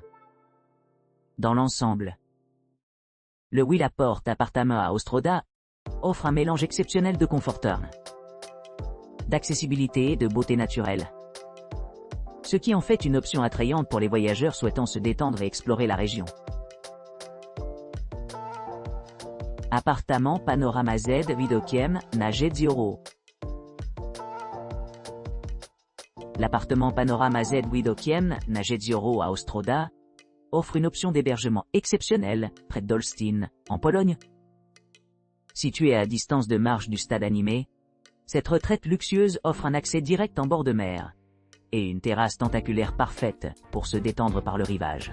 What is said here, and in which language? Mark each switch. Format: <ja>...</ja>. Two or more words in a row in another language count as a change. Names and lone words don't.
<fr>Dans l'ensemble, le Willaport Appartement à Ostroda offre un mélange exceptionnel de confort, d'accessibilité et de beauté naturelle, ce qui en fait une option attrayante pour les voyageurs souhaitant se détendre et explorer la région. Appartement Panorama Z Widokiem na Jezioro. L'appartement Panorama Z Widokiem na Jezioro à Ostroda offre une option d'hébergement exceptionnelle près d'Holstein, en Pologne. Située à distance de marche du stade animé, cette retraite luxueuse offre un accès direct en bord de mer et une terrasse tentaculaire parfaite pour se détendre par le rivage.</fr>